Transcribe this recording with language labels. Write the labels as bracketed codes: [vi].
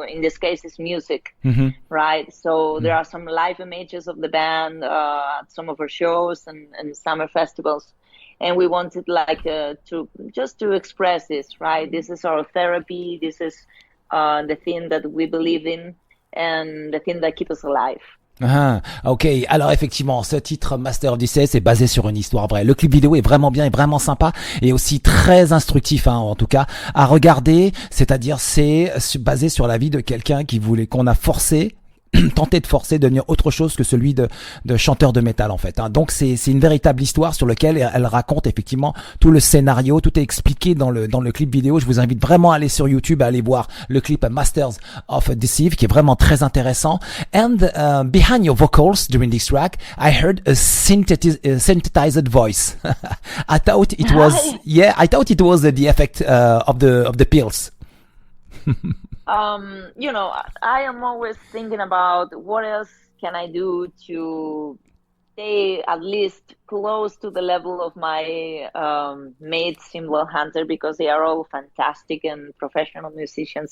[en] In this case, it's music, right? So there are some live images of the band at some of our shows and summer festivals. And we wanted like to express this, right? This is our therapy. This is the thing that we believe in and the thing that keeps us alive. [fr] Ok, alors effectivement, ce titre Master of the Seas est basé sur une histoire vraie. Le clip vidéo est vraiment bien et vraiment sympa et aussi très instructif, hein, en tout cas à regarder. C'est-à-dire, c'est basé sur la vie de quelqu'un qu'on a forcé. Tenter de forcer de devenir autre chose que celui de chanteur de métal, en fait, hein. Donc c'est une véritable histoire sur laquelle elle raconte effectivement tout le scénario, tout est expliqué dans le clip vidéo. Je vous invite vraiment à aller sur YouTube, à aller voir le clip Masters of Deceive, qui est vraiment très intéressant. [en] And behind your vocals during this track, I heard a synthesized voice. I thought it was the effect of the pills. I am always thinking about what else can I do to stay at least close to the level of my mates in BloodHunter, because they are all fantastic and professional musicians.